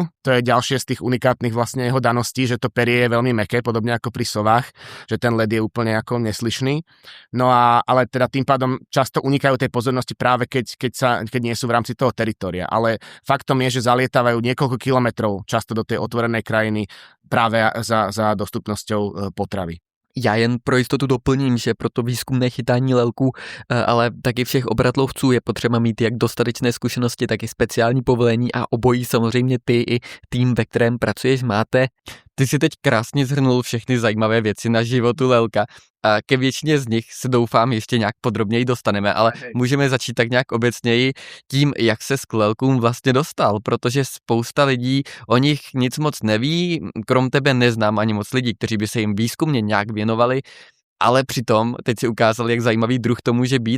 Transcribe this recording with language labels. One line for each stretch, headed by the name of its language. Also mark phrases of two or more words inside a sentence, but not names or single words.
Slovak: To je ďalšie z tých unikátnych vlastne jeho daností, že to perie je veľmi mäkké, podobne ako pri sovách, že ten led je úplne ako neslyšný. No ale teda tým pádom často unikajú tej pozornosti práve keď nie sú v rámci toho teritoria. Ale faktom je, že zalietávajú niekoľko kilometrov často do tej otvorenej krajiny práve za dostupnosťou potravy.
Czech: Já jen pro jistotu doplním, že pro to výzkumné chytání lelků, ale taky všech obratlovců je potřeba mít jak dostatečné zkušenosti, tak i speciální povolení a obojí samozřejmě ty i tým, ve kterém pracuješ, máte. Ty si teď krásně shrnul všechny zajímavé věci na životu lelka a ke většině z nich se doufám ještě nějak podrobněji dostaneme, ale můžeme začít tak nějak obecněji tím, jak se k lelkům vlastně dostal, protože spousta lidí o nich nic moc neví, krom tebe neznám ani moc lidí, kteří by se jim výzkumně nějak věnovali, ale přitom teď si ukázal, jak zajímavý druh to může být.